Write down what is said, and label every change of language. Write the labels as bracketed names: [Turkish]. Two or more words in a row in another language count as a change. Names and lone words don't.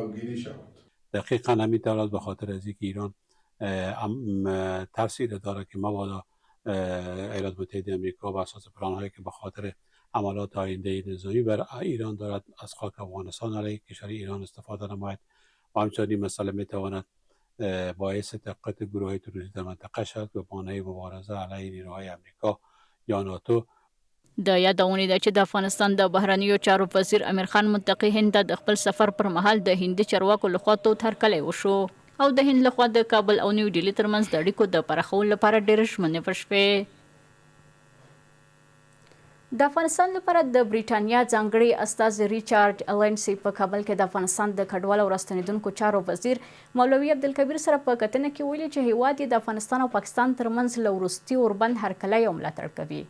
[Persian] دقیقاً همین دارد به خاطر از اینکه ایران ترسی داره که مبادا ایالات متحده آمریکا بر اساس پلان‌هایی که به خاطر عملات آینده نظامی بر ایران دارد از خاک افغانستان علیه کشور ایران استفاده نماید و همچنین این مسئله میتواند باعث تقویت گروه‌های تروریستی در منطقه شد و بانه مبارزه علیه نیروهای آمریکا یا ناتو. [Pashto] د یادونې ده چې د افغانستان د بهرنیو چارو وزیر امیر خان منطقې هند ته د خپل سفر پر مهال د هندي چارواکو لخوا تود هرکلی وشو او د هند لخوا د کابل او نیو ډیلي ترمنځ د اړیکو د پراخولو لپاره ډېرې ژمنې وشوې. د افغانستان لپاره د بریټانیا ځانګړي استازي ریچارډ الینسي په کابل کې د افغانستان د کډوالو او راستنیدونکو چارو وزیر مولوي عبدالکبیر سره په کتنه کې ویلي چې هیواد یې د افغانستان او پاکستان ترمنځ له وروستي اوربند هرکلی او ملاتړ کوي.